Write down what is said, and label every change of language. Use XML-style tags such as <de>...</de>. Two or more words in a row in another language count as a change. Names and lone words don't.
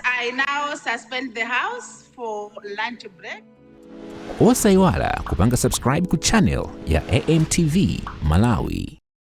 <en>I now suspend the House for lunch break.</en> <ny>Osaiwala kupanga subscribe ku channel ya AMTV Malawi.</ny>